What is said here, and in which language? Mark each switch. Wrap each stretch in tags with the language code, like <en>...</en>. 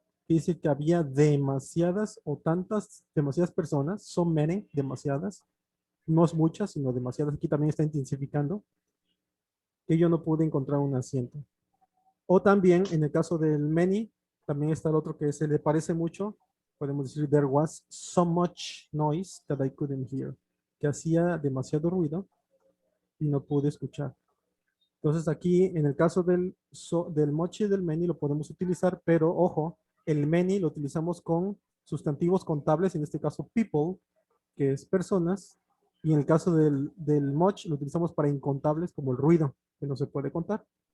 <es>Dice que había demasiadas o tantas, demasiadas personas, so many, demasiadas, no es muchas, sino demasiadas. Aquí también está intensificando que yo no pude encontrar un asiento. O también en el caso del many, también está el otro que se le parece mucho. Podemos decir,</es> <en>there was so much noise that I couldn't hear.</en> <es>Que hacía demasiado ruido y no pude escuchar. Entonces aquí en el caso del much y del many lo podemos utilizar, pero ojo, el many lo utilizamos con sustantivos contables, en este caso people, que es personas, y en el caso del much lo utilizamos para incontables como el ruido, que no se puede contar.</es>